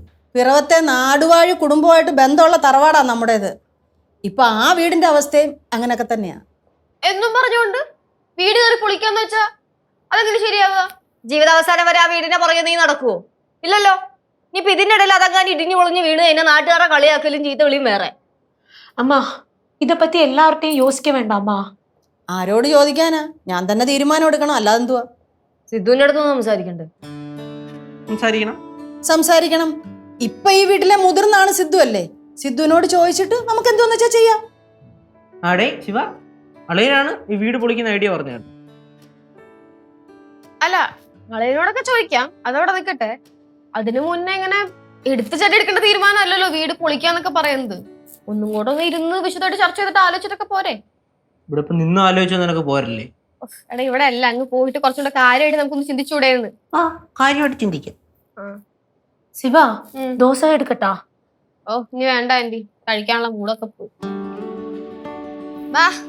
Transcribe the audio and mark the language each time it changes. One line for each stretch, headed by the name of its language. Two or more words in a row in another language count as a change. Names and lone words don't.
Malayalam: പിറവത്തെ നാടുവാഴി കുടുംബമായിട്ട് ബന്ധമുള്ള തറവാടാ നമ്മുടേത്. ഇപ്പൊ ആ വീടിന്റെ അവസ്ഥയും അങ്ങനൊക്കെ തന്നെയാ. എന്നും പറഞ്ഞുകൊണ്ട് വീട് കയറി പൊളിക്കാന്ന് വെച്ചാ അതെങ്ങനെ ശരിയാവുക? ജീവിതാവസാനം വരെ ആ വീടിന്റെ പുറകെ നീ നടക്കുവോ? ഇല്ലല്ലോ. ഇനിയിപ്പൊ ഇതിന്റെ ഇടയിൽ അതങ്ങനെ ഇടിഞ്ഞു പൊളിഞ്ഞ് വീണ് കഴിഞ്ഞാൽ നാട്ടുകാരെ കളിയാക്കലും ചീത്ത വിളിയും വേറെ.
Tamil: அம்மா இத பத்தி எல்லார்ட்டையும் யோசிக்க வேண்டாமா?
Malayalam: ആരോട് ചോദിക്കാനാ? ഞാൻ തന്നെ തീരുമാനം എടുക്കണം, അല്ലാതെ എന്തുവാ? സിദ്ധുവിന്റെ അടുത്തൊന്നും സംസാരിക്കണ്ടേ? സംസാരിക്കണം. ഇപ്പൊ ഈ വീട്ടിലെ മുതിർന്നാണ് സിദ്ധു അല്ലേ? സിദ്ധുവിനോട് ചോദിച്ചിട്ട് നമുക്ക് എന്തോന്ന് വെച്ചാ ചെയ്യാം. ആടേ ശിവ, അളയനാണ് ഈ വീട് പൊളിക്കുന്ന ഐഡിയ പറഞ്ഞത്. അല്ല അളയനോടൊക്കെ ചോദിക്കാം, അതവിടെ നിൽക്കട്ടെ. അതിനു മുന്നേ ഇങ്ങനെ എടുത്തു ചട്ടി എടുക്കേണ്ട തീരുമാനം അല്ലല്ലോ വീട് പൊളിക്കാന്നൊക്കെ പറയുന്നത്. ഒന്നും കൂടെ ഒന്ന് ഇരുന്ന് വിശദമായിട്ട് ചർച്ച ചെയ്തിട്ട് ആലോചിച്ചിട്ടൊക്കെ പോരെ? ഇവിടെ ഇപ്പൊ നിന്ന് ആലോചിച്ചാൽ നിനക്ക് പോരല്ലേ? എടാ ഇവിടെ അല്ല, അങ്ങ് പോയിട്ട് കുറച്ചുകൂടെ കാര്യമായിട്ട് നമുക്കൊന്ന് ചിന്തിച്ചുകൂടെയെന്ന്. കാര്യമായിട്ട് ചിന്തിക്കാം.
Tamil: சிவா, தோசை எடுக்கட்டா?
Malayalam: ഓ ഇനി വേണ്ട ആന്റി, കഴിക്കാനുള്ള മൂടൊക്കെ പോയി. വാ,